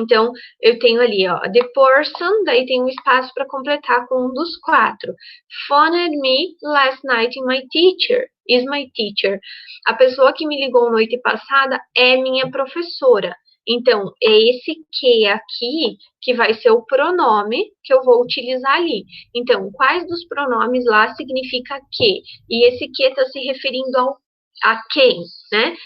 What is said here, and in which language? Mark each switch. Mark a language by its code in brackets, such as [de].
[pt] Então, eu tenho ali, ó, [en] the person, [pt] daí tem um espaço para completar com um dos 4. [en] Phoned me last night is my teacher. [pt] A pessoa que me ligou noite passada é minha professora. Então, é esse que aqui que vai ser o pronome que eu vou utilizar ali. Então, quais dos pronomes lá significa que? E esse que está se referindo a quem, né?